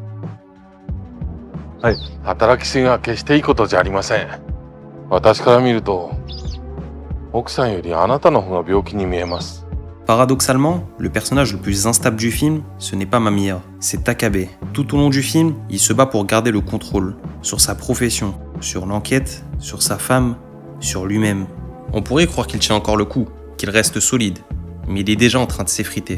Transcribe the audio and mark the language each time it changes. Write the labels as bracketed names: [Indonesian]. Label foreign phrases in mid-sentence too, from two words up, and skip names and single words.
[Japanese] はい。働きすぎは決していいことじゃありません。私から見ると、奥さんよりあなたの方が病気に見えます。 [French] Paradoxalement, le personnage le plus instable du film, ce n'est pas Mamiya, c'est Takabe. Tout au long du film, il se bat pour garder le contrôle sur sa profession, sur l'enquête, sur sa femme, sur lui-même. On pourrait croire qu'il tient encore le coup, qu'il reste solide, mais il est déjà en train de s'effriter.